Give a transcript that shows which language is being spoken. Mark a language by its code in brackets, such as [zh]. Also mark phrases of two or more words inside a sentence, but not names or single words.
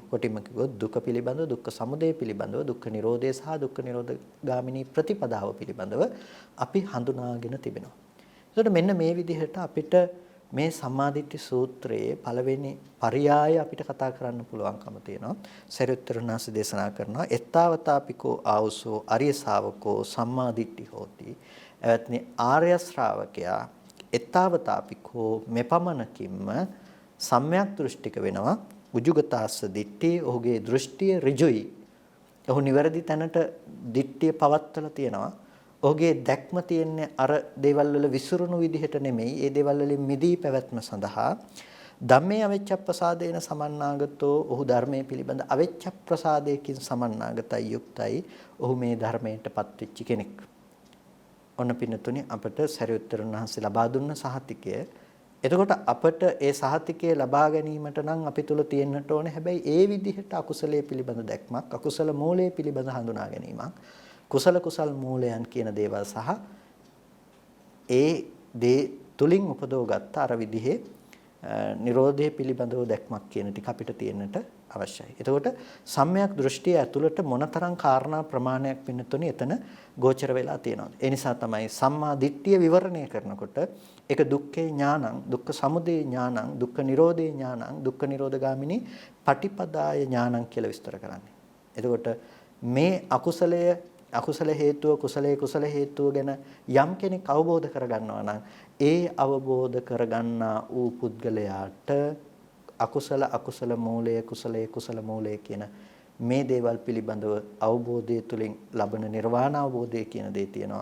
[si] කොටිම කිව්වොත් දුක පිළිබඳව දුක්ඛ සමුදය පිළිබඳව දුක්ඛ නිරෝධය සහ දුක්ඛ නිරෝධ ගාමිනී ප්‍රතිපදාව පිළිබඳව අපි හඳුනාගෙන තිබෙනවා. ඒකට මෙන්න මේ විදිහට අපිට මේ සම්මාදිට්ඨි සූත්‍රයේ පළවෙනි පරයය අපිට කතා කරන්න පුළුවන්කම තියෙනවා. සරියුත්තරුණාස දේශනා කරනවා [pi] එත්තාවතාපිකෝ ආවුසෝ අරිය ශාවකෝ සම්මාදිට්ඨි හෝති. [si] එවත්නි ආර්ය ශ්‍රාවකයා එත්තාවතාපිකෝ මෙපමණකින්ම සම්‍යක් දෘෂ්ටික වෙනවා. [pi] උජුගතාස්ස දිට්ඨිය [si] ඔහුගේ දෘෂ්ටිය ඍජුයි. ඔහු නිවැරදි තැනට දිට්ඨිය පවත්වලා තියෙනවා. ඔහුගේ දැක්ම තියෙන්නේ අර දේවල් වල විසිරුණු විදිහට නෙමෙයි. ඒ දේවල් වලින් මිදී පැවැත්ම සඳහා [pi] ධම්මේ අවිච්ඡප්පසාදේන සමන්නාගතෝ [si] ඔහු ධර්මයේ පිළිබඳ අවිච්ඡප්ප්‍රසාදයකින් සමන්නාගතයි යුක්තයි. ඔහු මේ ධර්මයටපත් වෙච්ච කෙනෙක්. ඔන්න පින්නතුනි අපට සරියුත්තරුන් වහන්සේ ලබා දුන්න සහතිකය. එතකොට අපට ඒ සහතිකය ලබා ගැනීමට නම් අපි තුල තියෙන්නට ඕනේ හැබැයි ඒ විදිහට අකුසලයේ පිළිබඳ දැක්මක්, අකුසල මූලයේ පිළිබඳ හඳුනා ගැනීමක්, කුසල මූලයන් කියන දේවල් සහ ඒ දේ තුලින් උපදවගත්ත අර විදිහේ නිරෝධය පිළිබඳව දැක්මක් කියන ටික අපිට තියෙන්නට අවශ්‍යයි. එතකොට සම්‍යක් දෘෂ්ටිය ඇතුළට මොනතරම් කාරණා ප්‍රමාණයක් පින්නතුනේ එතන ගෝචර වෙලා තියෙනවා. ඒ නිසා තමයි සම්මා දිට්ඨිය විවරණය කරනකොට ඒක [pi] දුක්ඛේ ඥානං, දුක්ඛ සමුදය ඥානං, දුක්ඛ නිරෝධේ ඥානං, දුක්ඛ නිරෝධගාමිනී පටිපදාය ඥානං [si] කියලා විස්තර කරන්නේ. එතකොට මේ අකුසල හේතුව කුසල හේතුව ගැන යම් කෙනෙක් අවබෝධ කරගන්නවා නම් ඒ අවබෝධ කරගන්නා වූ පුද්ගලයාට අකුසල මූලය කුසල මූලය කියන මේ දේවල් පිළිබඳව අවබෝධය තුළින් ලබන නිර්වාණ අවබෝධය කියන දේ තියෙනවා.